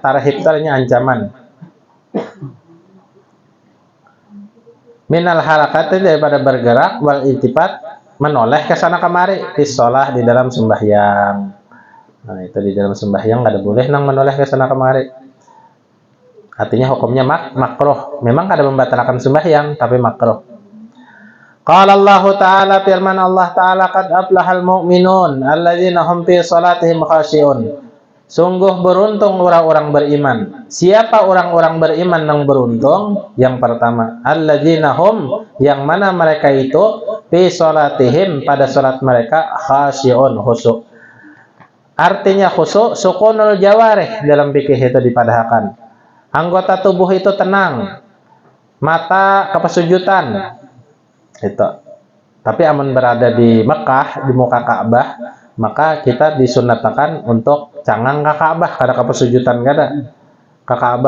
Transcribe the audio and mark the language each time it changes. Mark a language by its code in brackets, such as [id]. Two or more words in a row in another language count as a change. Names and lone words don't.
[bjn] Tarhib artinya ancaman. [ar] من الحركات, [bjn] daripada bergerak, [ar] والالتفات, [bjn] menoleh ke sana kemari, [ar] في الصلاة, [bjn] di dalam sembahyang. Nah, itu di dalam sembahyang nggak ada boleh nang menoleh ke sana kemari. Artinya hukumnya makruh. Memang kada membatalkan sembahyang, tapi makruh. [ar] قال الله تعالى, firman Allah Ta'ala, قد أفلح المؤمنون الذين هم في صلاتهم خاشعون. [bjn] Sungguh beruntung orang-orang beriman. Siapa orang-orang beriman yang beruntung? Yang pertama, [ar] الذين هم, [bjn] yang mana mereka itu, [ar] في صلاتهم, [bjn] pada salat mereka, khashi'un, khusyuk. Artinya khusyuk, [ar] سكون الجوارح, [bjn] dalam fikih itu dipadahkan. Anggota tubuh itu tenang, mata kepesujutan. Itu. Tapi amun berada di Mekah, di muka Ka'bah, maka kita disunatkan untuk cangang ke Ka'bah, kada kepesujutan kada ke Ka'bah.